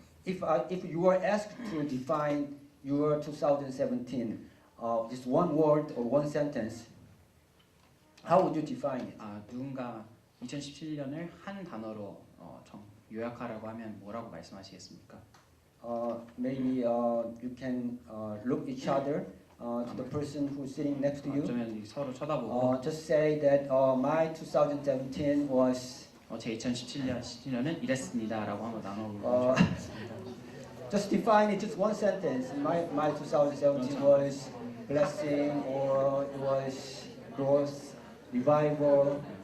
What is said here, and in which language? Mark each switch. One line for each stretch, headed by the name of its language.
English: If you were asked to define your 2017, just one word or one sentence, how would you define it?
Korean: 누군가 2017년을 한 단어로 요약하라고 하면 뭐라고 말씀하시겠습니까?
English: Maybe you can look each other to the person who's sitting next to you.
Korean: 어쩌면 서로 쳐다보고
English: Just say that my 2017 was.
Korean: 제 2017년은 이랬습니다라고 한번 나눠보면 좋겠습니다.
English: Just define it, just one sentence. My 2017 was blessing, or it was growth, revival.